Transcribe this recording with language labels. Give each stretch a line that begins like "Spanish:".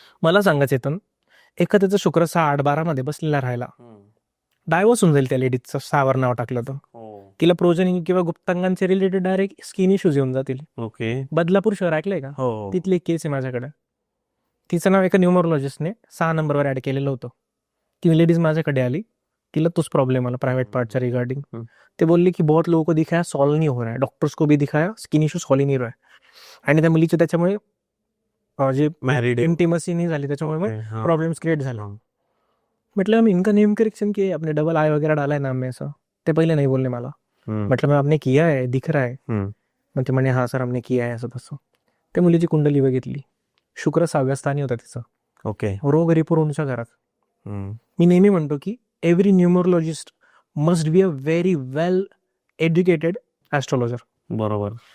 Marathi: मला सांगा चेतन, एखाद्याचं शुक्र 6-8-12 मध्ये बसलेला राहिला, डायव्हर्स होऊन जाईल त्या लेडीजचं 6वर नाव टाकलं तर. तिला प्रोजनी किंवा गुप्तांगांचे रिलेटेड डायरेक्ट स्किन इश्यूज येऊन जातील. ओके. बदलापूर शहर ऐकलंय का? हो. तिथली एक केस आहे माझ्याकडे. तिचं नाव एका न्यूमरोलॉजिस्टने 6 नंबरवर ऍड केलेलं होतं. ती लेडीज माझ्याकडे आली, तिला तोच प्रॉब्लेम आला प्रायव्हेट पार्टच्या रिगार्डिंग. ते बोलले की
Hindi: बहुत लोगों को दिखाया सॉल्व नहीं हो रहा है, डॉक्टर्स को भी दिखाया स्किन इश्यू सॉल्व नहीं हो रहा है.
Marathi: आणि त्या मुलीचे त्याच्यामुळे जे
English: married
Marathi: इंटिमसी नहीं झाली, त्याच्यामुळे प्रॉब्लेम्स क्रिएट झाला.
Hindi: मतलब हम इनका नेम करेक्शन किया, अपने डबल आई वगैरह डाला है नाम में ऐसा.
Marathi: ते पहिले नाही बोलले मला.
Hindi: मतलब मैं आपने किया है, दिख रहा है.
Marathi: मग ते म्हणे हा सर
Hindi: हमने किया है
Marathi: असं तसं. त्या मुलीची कुंडली बघितली, शुक्र 6व्या स्थानी होता तिचा. ओके. रोग रिपुरोंच्या घरात. मी नेहमी म्हणतो की
English: Every numerologist must be a very well educated astrologer.
Marathi: बरोबर.